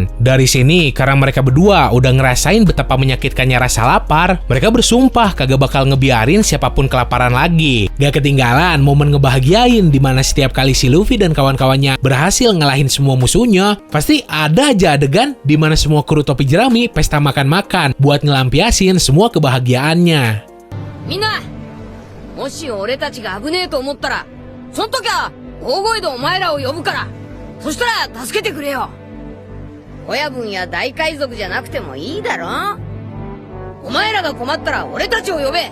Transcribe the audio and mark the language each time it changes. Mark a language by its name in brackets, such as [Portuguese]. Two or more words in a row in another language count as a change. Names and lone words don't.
[Indonesian] Dari sini, karena mereka berdua udah ngerasain betapa menyakitkannya rasa lapar, mereka bersumpah kagak bakal ngebiarin siapapun kelaparan lagi. Gak ketinggalan momen ngebahagiain dimana setiap kali si Luffy dan kawan-kawannya berhasil ngalahin semua musuhnya, pasti ada aja adegan dimana semua kru topi jerami pesta makan-makan buat ngelampiasin semua kebahagiaannya. [Japanese] Minna, もし俺たちが危ねえと思ったら、その時は大声でお前らを呼ぶから、そしたら助けてくれよ。親分や大海賊じゃなくてもいいだろ。お前らが困ったら俺たちを呼べ。